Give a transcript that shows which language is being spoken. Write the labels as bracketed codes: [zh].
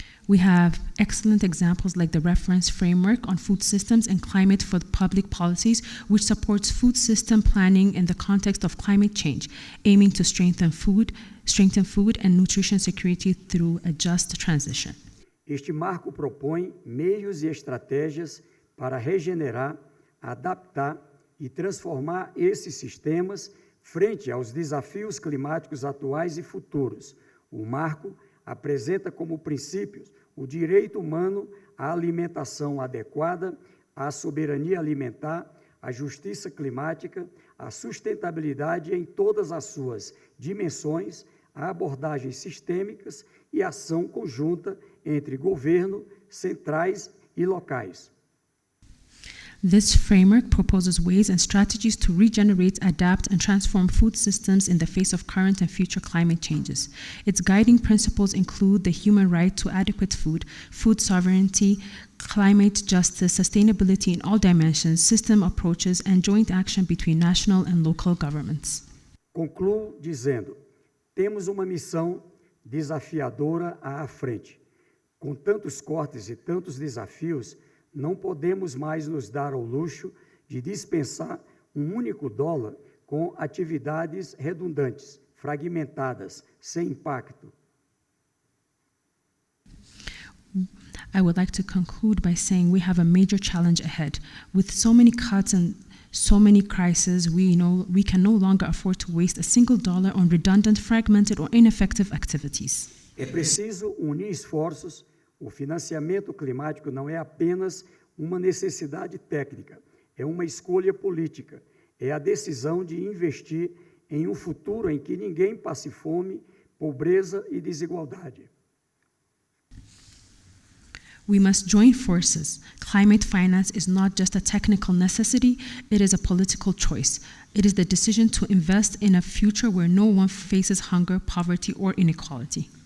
[en] We have excellent examples like the reference framework on food systems and climate for public policies, which supports food system planning in the context of climate change, aiming to strengthen food and nutrition security through a just transition. [pt] Este marco propõe meios e estratégias para regenerar, adaptar e transformar esses sistemas frente aos desafios climáticos atuais e futuros. O marco apresenta como princípios o direito humano à alimentação adequada, à soberania alimentar, à justiça climática, à sustentabilidade em todas as suas dimensões, a abordagens sistêmicas e ação conjunta entre governo, centrais e locais. [en] This framework proposes ways and strategies to regenerate, adapt, and transform food systems in the face of current and future climate changes. Its guiding principles include the human right to adequate food, food sovereignty, climate justice, sustainability in all dimensions, system approaches, and joint action between national and local governments. [pt] Concluo dizendo, temos uma missão desafiadora à frente. Com tantos cortes e tantos desafios, não podemos mais nos dar ao luxo de dispensar um único dólar com atividades redundantes, fragmentadas, sem impacto. [en] I would like to conclude by saying we have a major challenge ahead. With so many cuts and so many crises, we can no longer afford to waste a single dollar on redundant, fragmented, or ineffective activities. [pt] É preciso unir esforços. O financiamento climático não é apenas uma necessidade técnica, é uma escolha política, é a decisão de investir em um futuro em que ninguém passe fome, pobreza e desigualdade. [en] We must join forces. Climate finance is not just a technical necessity, it is a political choice. It is the decision to invest in a future where no one faces hunger, poverty, or inequality.